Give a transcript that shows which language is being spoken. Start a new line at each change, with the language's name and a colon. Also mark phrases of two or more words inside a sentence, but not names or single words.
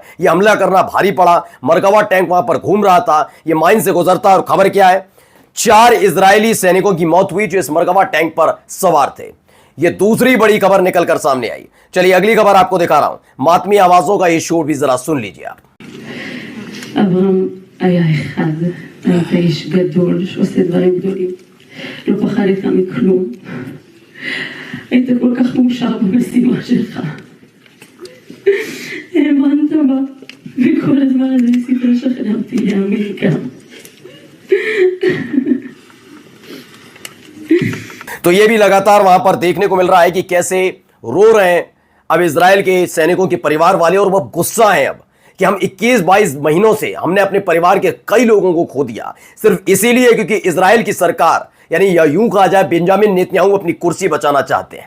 Hindi: यह हमला करना भारी पड़ा। मरकवा टैंक वहां पर घूम रहा था, यह माइन से गुजरता, और खबर क्या है, 4 इजरायली सैनिकों की मौत हुई जो इस मरकवा टैंक पर सवार थे। यह दूसरी बड़ी खबर निकलकर सामने आई। चलिए अगली खबर आपको दिखा रहा हूं। मातमी आवाजों का ये शोर भी जरा सुन लीजिए आप।
Hebrew: אברהם היה אחד, היית איש גדול שעושה דברים גדולים, לא פחדת מכלום, היית כל כך מאושר במשימה שלך, האמנת בה, וכל הזמן הזה ניסית לשכנע אותי להאמין גם.
Hindi: तो ये भी लगातार वहां पर देखने को मिल रहा है कि कैसे रो रहे हैं अब इजराइल के सैनिकों के परिवार वाले, और वो गुस्सा है अब कि हम 21-22 महीनों से हमने अपने परिवार के कई लोगों को खो दिया, सिर्फ इसीलिए क्योंकि इजराइल की सरकार, यानी यूं कहा जाए बेंजामिन नेतन्याहू अपनी कुर्सी बचाना चाहते हैं।